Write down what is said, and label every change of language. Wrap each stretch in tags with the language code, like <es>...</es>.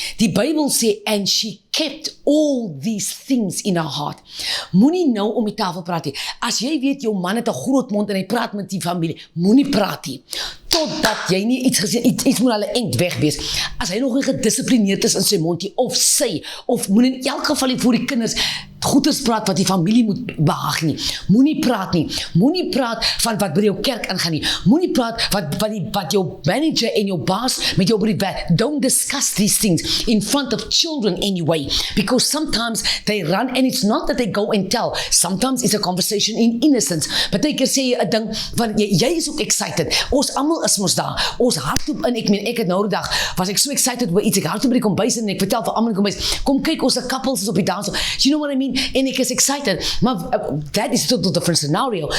<af>Die Bybel sê,</af> <en>and she kept all these things in her heart.</en> <af>Moenie nou om die tafel praat nie. As jy weet, jou man het 'n groot mond en hy praat met die familie, moenie praat nie. Totdat jy nie iets gesê, iets moet hulle eind weg wees. As hy nog nie gedissiplineerd is in sy mond nie, of sy, of moet in elk geval nie voor die kinders goeders praat wat die familie moet behaag nie. Moenie praat nie. Moenie praat van wat by jou kerk aangaan nie. Moenie praat wat jou manager en jou baas met jou by die werk.</af> <en>Don't discuss these things in front of children anyway. Because sometimes they run and it's not that they go and tell. Sometimes it's a conversation in innocence.</en> <af>Partykeer sê jy 'n ding van jy is ook excited. Ons almal is mos daar. Ons hardloop in. Ek het nou die dag was ek so excited oor iets. Ek hardloop by die kombuis en ek vertel vir almal in die kombuis, kom kyk ons couples is op die dans.</af> <en>You know what I mean?</en> <af>En ek is excited.</af> <en>Maar that is total different scenario.</en>